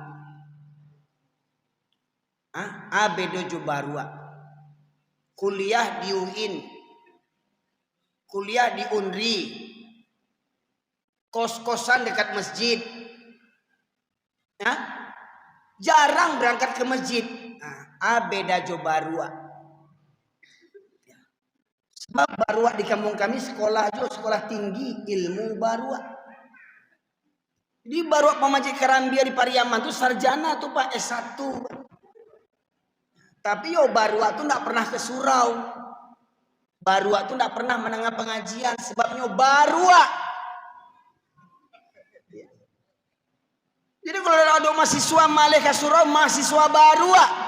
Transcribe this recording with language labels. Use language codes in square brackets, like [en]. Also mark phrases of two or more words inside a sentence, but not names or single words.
[id] Abe Dojo Barua. Kuliah di UIN. Kuliah di UNRI. Kos-kosan dekat masjid. Jarang berangkat ke masjid. Abe Dojo Barua. Sebab Barua di kampung kami sekolah tinggi ilmu Barua. Di Barua Pamajik Karambia di Pariaman tuh sarjana tuh Pak S1. Tapi Barua tuh enggak pernah ke surau. Barua tuh enggak pernah mendengar pengajian sebabnya Barua. Jadi kalau ada mahasiswa malih ke surau, mahasiswa Barua.